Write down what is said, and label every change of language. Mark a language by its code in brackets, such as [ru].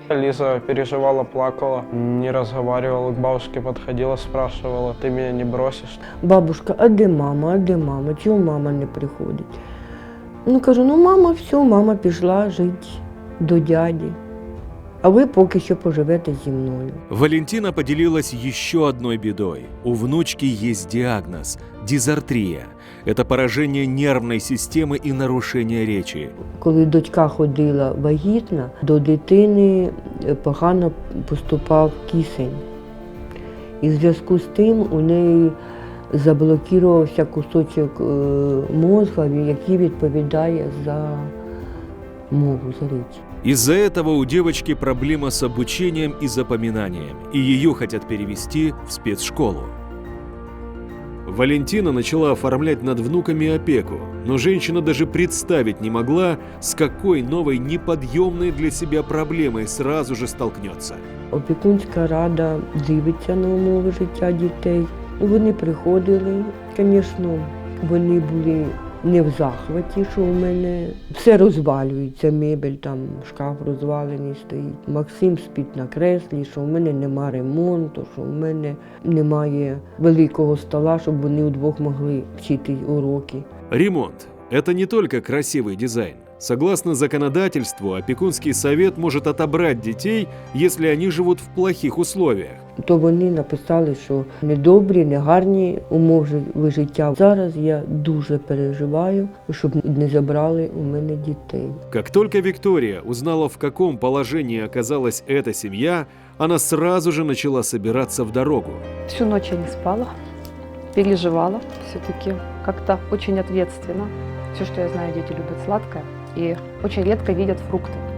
[ru] Лиза переживала, плакала, не разговаривала, к бабушке подходила, спрашивала: ты меня не бросишь? [uk] Бабушка, а де мама, а де мама? Чого мама не приходить? Ну, кажу, ну мама, все, мама пішла жити до дяді. А ви поки що поживете зі мною. [ru] Валентина поделилась еще одной бедой. У внучки есть диагноз – дизартрия. Это поражение нервной системы и нарушение речи. [uk] Коли дочка ходила вагітна, до дитини погано поступав кисень. І в зв'язку з тим у неї заблокувався кусочок мозга, який відповідає за мову, за речі. [ru] Из-за этого у девочки проблема с обучением и запоминанием, и ее хотят перевести в спецшколу. Валентина начала оформлять над внуками опеку, но женщина даже представить не могла, с какой новой неподъемной для себя проблемой сразу же столкнется. [uk] Опікунська рада дивиться на умови життя дітей. Вони приходили, звісно, вони були не в захваті, що у мене все розвалюється, мебель, там шкаф розвалений стоїть. Максим спить на креслі, що у мене нема ремонту, що у мене немає великого стола, щоб вони удвох могли вчити уроки. [ru] Ремонт – это не только красивый дизайн. Согласно законодательству, опекунский совет может отобрать детей, если они живут в плохих условиях. [uk] То вони написали, що недобрі, негарні умови життя. Зараз я дуже переживаю, щоб не забрали у мене дітей. [ru] Как только Виктория узнала, в каком положении оказалась эта семья, она сразу же начала собираться в дорогу. Всю ночь я не спала, переживала все-таки как-то очень ответственно. Все, что я знаю, дети любят сладкое и очень редко видят фрукты.